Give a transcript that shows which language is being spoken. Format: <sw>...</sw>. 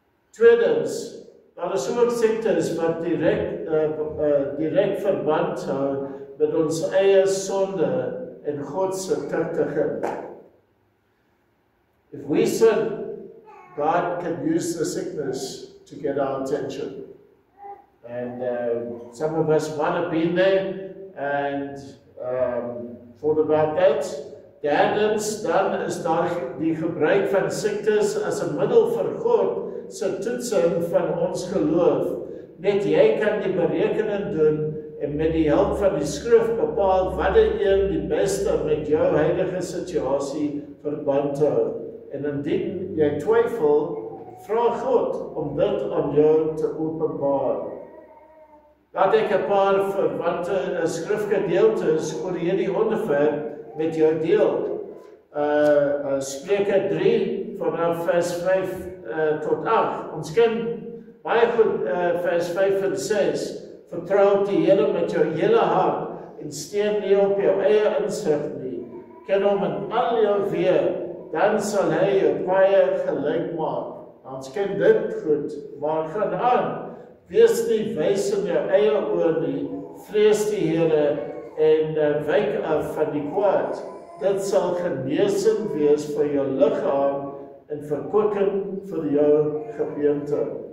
<af>Tweedens, daar is ook siektes wat direk verband hou met ons eie sonde en God se tuchtiging.</af> <en>If we sin, God can use the sickness to get our attention. And some of us might have been there and thought about that.</en> <af>Derdens, dan is daar die gebruik van siektes as 'n middel vir God se toetsing van ons geloof. Net jy kan die berekening doen en met die hulp van die skrif bepaal watter een die beste met jou huidige situasie verband hou. En indien jy twyfel, vra God om dit aan jou te openbaar. Laat ek 'n paar verwante skrifgedeeltes oor hierdie onderwerp met jou deel. Spreuke 3 vanaf vers 5 tot 8. Ons ken baie goed vers 5 en 6. Vertrou op die Here met jou hele hart en steun nie op jou eie insig nie. Ken hom in al jou weë, dan sal hy jou paaie gelyk maak. Ons ken dit goed, maar gaan aan. Wees nie wys in jou eie oë nie, vrees die Here en wyk af van die kwaad. Dit sal genesing wees vir jou liggaam en verkwikking vir jou gebeente.</af>